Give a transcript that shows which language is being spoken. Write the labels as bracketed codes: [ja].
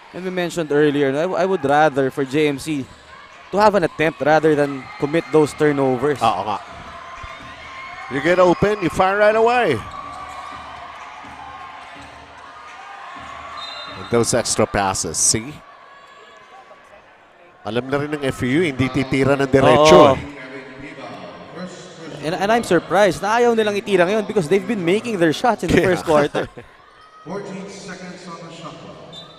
[en] And we mentioned earlier, I would rather for JMC to have an attempt rather than commit those turnovers. [tl] Oo nga. [en] You get open, you fire right away. And those extra passes, see? [tl] Alam na rin ng FEU, hindi titira ng diretso. [en] And I'm surprised [tl] na ayaw nilang itira ngayon [en] because they've been making their shots in the first quarter. 14 seconds on the shot clock.